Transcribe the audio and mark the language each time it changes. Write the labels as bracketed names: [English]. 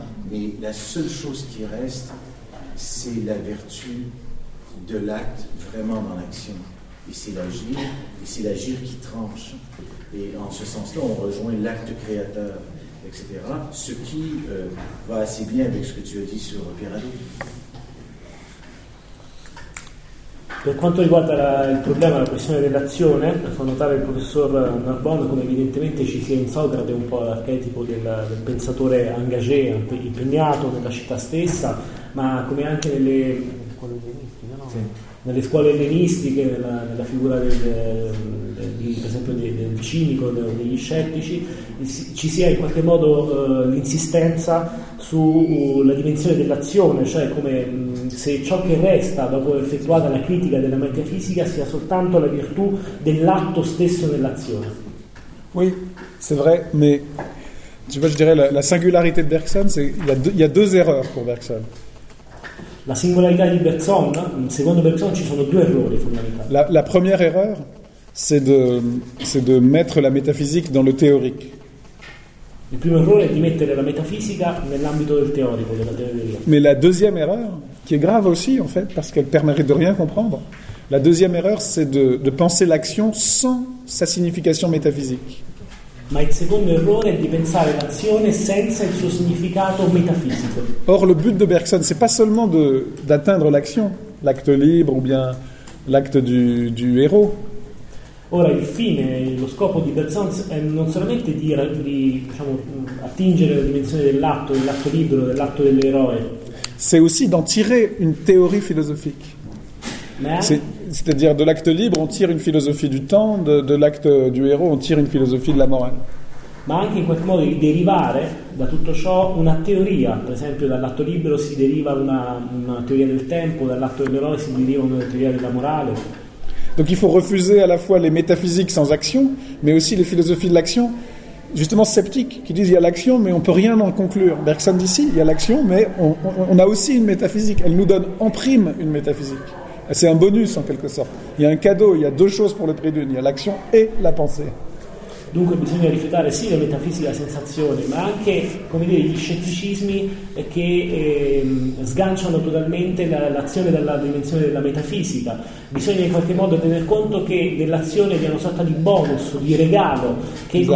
[French] mais la seule chose qui reste, c'est la vertu de l'acte vraiment dans l'action. Et c'est l'agir qui tranche. Et en ce sens-là, on rejoint l'acte créateur, etc. Ce qui va assez bien avec ce que tu as dit sur Pierre-Adou. [Italian] Per quanto riguarda il problema, la questione dell'azione, fa notare il professor Narbonne come evidentemente ci sia in Socrate un po' l'archetipo del pensatore engagé, impegnato nella città stessa, ma come anche nelle scuole ellenistiche, nella figura per esempio del cinico, degli scettici, ci sia in qualche modo l'insistenza sulla dimensione dell'azione, cioè come se ciò che resta dopo aver effettuata la critica della metafisica sia soltanto la virtù dell'atto stesso dell'azione. [French] Oui, c'est vrai, mais tu vois, je dirais la singularité de Bergson, c'est il y a deux erreurs pour Bergson. [Italian] La singularità di Bergson, secondo Bergson, ci sono due errori fondamentali. [French] La première erreur, c'est de mettre la métaphysique dans le théorique. [Italian] Il primo errore è di mettere la metafisica nell'ambito del teorico, della teoria. [French] Mais la deuxième erreur, qui est grave aussi en fait, parce qu'elle permettrait de rien comprendre, la deuxième erreur c'est de penser l'action sans sa signification métaphysique. [Italian] Ma il secondo errore è di pensare l'azione senza il suo significato metafisico. [French] Or le but de Bergson c'est pas seulement d'atteindre l'action, l'acte libre ou bien l'acte du héros. [Italian] Ora il fine, lo scopo di Bergson è non solamente di attingere la dimensione dell'atto libero, dell'atto dell'eroe. [French] C'est aussi d'en tirer une théorie philosophique. C'est-à-dire de l'acte libre, on tire une philosophie du temps, de l'acte du héros, on tire une philosophie de la morale. [Italian] Ma anche in qualche modo di derivare da tutto ciò una teoria, per esempio dall'atto libero si deriva una teoria del tempo, dall'atto dell'eroe si deriva una teoria della morale. [French] Donc il faut refuser à la fois les métaphysiques sans action, mais aussi les philosophies de l'action, justement sceptiques, qui disent il y a l'action, mais on ne peut rien en conclure. Bergson dit si, il y a l'action, mais on a aussi une métaphysique. Elle nous donne en prime une métaphysique. C'est un bonus, en quelque sorte. Il y a un cadeau, il y a deux choses pour le prix d'une. Il y a l'action et la pensée. Donc, il faut [Italian] rifiutare sì la métaphysique, la sensazione, mais anche, come dire, gli scetticismi che sganciano totalmente l'azione dalla dimensione della metafisica. Bisogna in qualche modo tener conto che dell'azione vi è una sorta di bonus, di regalo, che esatto.